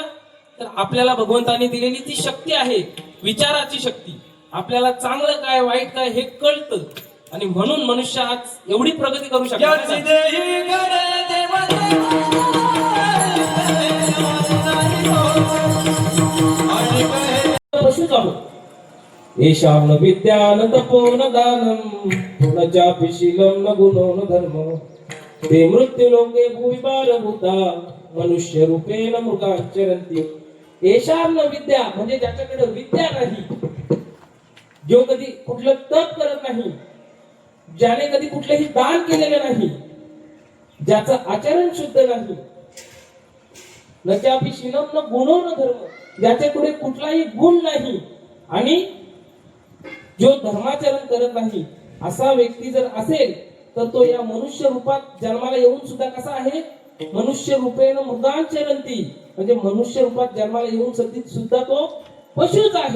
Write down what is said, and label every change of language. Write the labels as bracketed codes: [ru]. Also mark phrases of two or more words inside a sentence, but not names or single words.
[mr] तर आपल्याला भगवंतांनी दिलेली ती शक्ती आहे, विचाराची शक्ती. आपल्याला चांगलं काय वाईट काय हे कळतं आणि म्हणून मनुष्य आज एवढी प्रगती करू शकतो. पशुच आहोत. [sa] येषां विद्यान तपोन दानम गुणचापि शीलं न गुणो न धर्म ते मृत्युलोके भूविभारभूता मनुष्य रूपेण मृगाचरन्ति. येषां विद्या [mr] म्हणजे ज्याच्याकडे विद्या नाही, जो कधी कुठलं तप करत नाही, ज्याने कधी कुठलेही दान केलेले नाही, ज्याचं आचरण शुद्ध नाही, [sa] नचापि शीलं न गुणो न धर्म, [mr] ज्याच्याकडे कुठलाही गुण नाही आणि जो धर्माचरण करत नाही, असा व्यक्ती जर असेल तर तो या मनुष्य रूपात जन्माला येऊन सुद्धा कसा आहे? [sa] मनुष्य रूपेण मृगाचरन्ति, [mr] म्हणजे मनुष्य रूपात जन्माला येऊन सुद्धा तो पशुच आहे.